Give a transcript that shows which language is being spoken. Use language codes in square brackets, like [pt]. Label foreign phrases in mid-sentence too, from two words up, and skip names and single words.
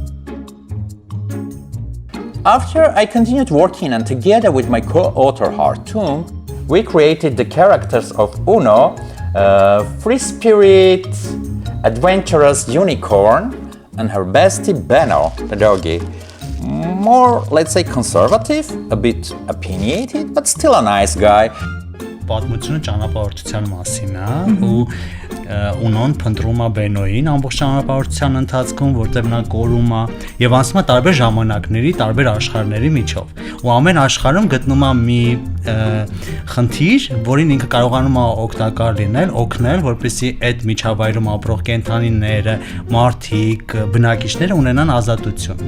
[en] After I continued working and together with my co-author Toum, we created the characters of Uno, free spirit, adventurous unicorn, and her bestie Beno, the doggy. More, let's say, conservative, a bit opinionated, but still a nice guy. [hy] Պատմությունը ճանապարհորդության մասին է ու Ունոն փնտրում է Բենոյին ամբողջ ճանապարհորդության ընթացքում, որտեղ նա կորում է եւ անցնում է տարբեր ժամանակների, տարբեր աշխարհների միջով։ Ու ամեն աշխարհում գտնում է մի խնդիր, որին ինքը կարողանում է օգտակար լինել, օգնել, որպեսզի այդ միջավայրում ապրող կենդանիները, մարդիկ, բնակիչները ունենան ազատություն։